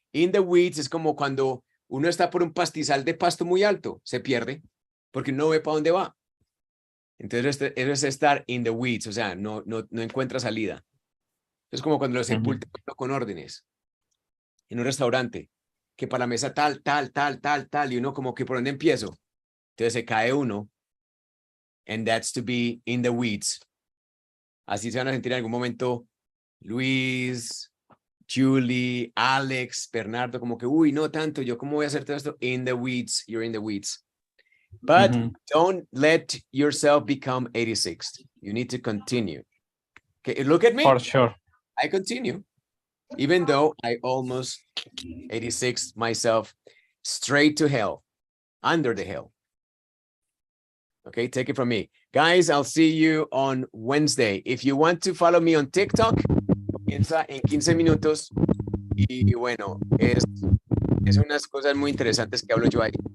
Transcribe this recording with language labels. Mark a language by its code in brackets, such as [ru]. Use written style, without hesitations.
[en] In the weeds [es] es como cuando uno está por un pastizal de pasto muy alto, se pierde porque no ve para dónde va. Entonces eso es estar [en] in the weeds, [es] o sea, no encuentra salida. Es como cuando lo sepultan con órdenes en un restaurante, que para la mesa tal, y uno como que por dónde empiezo. Entonces se cae uno. [en] And that's to be in the weeds. [es] Así se van a sentir en algún momento Luis, Julie, Alex, Bernardo, como que, uy, no tanto, yo cómo voy a hacer todo esto? [en] In the weeds, you're in the weeds. But don't let yourself become 86. You need to continue. Okay, look at me. For sure. I continue. Even though I almost 86 myself, straight to hell, under the hell. Okay, take it from me. Guys, I'll see you on Wednesday. If you want to follow me on TikTok, [es] comienza en 15 minutos. Y bueno, es unas cosas muy interesantes que hablo yo ahí.